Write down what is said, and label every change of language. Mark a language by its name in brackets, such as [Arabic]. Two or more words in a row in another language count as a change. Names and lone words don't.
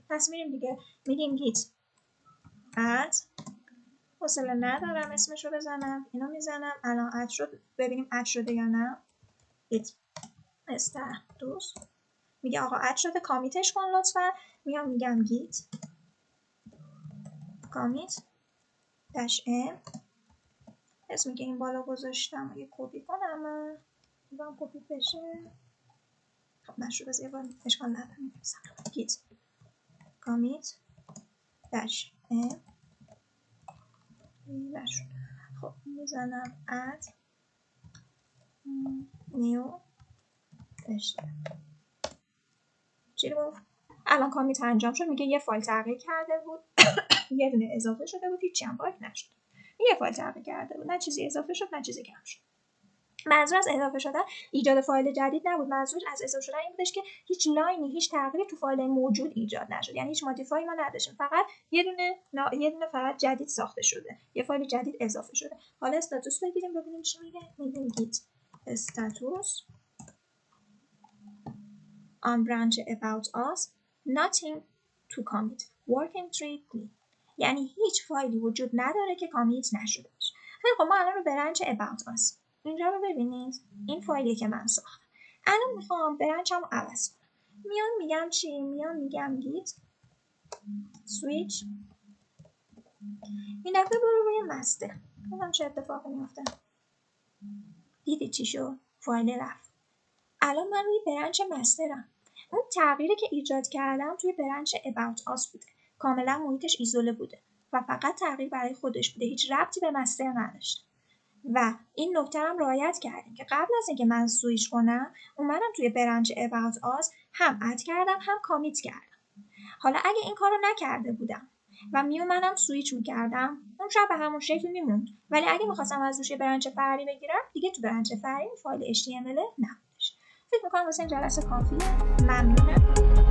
[Persian] پس میریم دیگه، میگیم [English] git add، [Persian] حوصله ندارم اسمش رو بزنم، اینو میزنم الان اد شد. ببینیم اد شده یا نه. [English] git status [Persian] میگه آقا اد شده، کامیتش کن لطفا. میگم [English] git commit dash m، [Persian] اسمی که این بالا گذاشتم یه کپی کنم، میگم کپی بشه. خب نشد، بذار یه بار اشکال نداره می‌نویسم [English] git commit dash m [Persian] نشد. [English] خب میزنم add new html. [Persian] چی رو گفت؟ الان کامیت انجام شد. میگه یه فایل تغییر کرده بود یه دونه اضافه شده بود، هیچی هم پاک نشد. یه فایل تغییر کرده بود، نه چیزی اضافه شد نه چیزی کم شد. منظور از اضافه شدن ایجاد فایل جدید نبود، منظور از اضافه شدن این بودش که هیچ لاینی، هیچ تغییری تو فایل موجود ایجاد نشد. یعنی هیچ مودیفای ما نداشتیم، فقط یه دونه فقط جدید ساخته شده، یه فایل جدید اضافه شده. حالا استاتوس بگیریم ببینیم چی میگه. [English] میگیم git status on branch about us nothing to commit working tree clean. [Persian] یعنی هیچ فایلی وجود نداره که کامیت نشده باشه. خیلی خب، ما الان رو برنچ [English] about us [Persian] اینجا رو ببینید، این فایلی که من ساختم. الان میخوام برنچم رو عوض کنم. میگم چی؟ میگم [English] git switch. [Persian] این دفعه برو روی مستر. ببینم چه اتفاقی میفته. دیدی چی شد؟ فایل رفت. الان من روی برنچ مسترم. اون تغییری که ایجاد کردم توی برنچ [English] about us [Persian] بوده، کاملا محیطش ایزوله بوده و فقط تغییر برای خودش بوده، هیچ ربطی به مستر نداشته. و این نکته هم رعایت کردیم که قبل از اینکه من سویچ کنم اومدم توی برنچ [English] about us [Persian] هم اد کردم هم کامیت کردم. حالا اگه این کارو نکرده بودم و میومدم سویچ میکردم، اون شب به همون شکل میموند. ولی اگه میخواستم از روش برنچ فرعی بگیرم دیگه تو برنچ فرعی فایل HTML نبودش. فکر میکنم واسه این جلسه کافیه.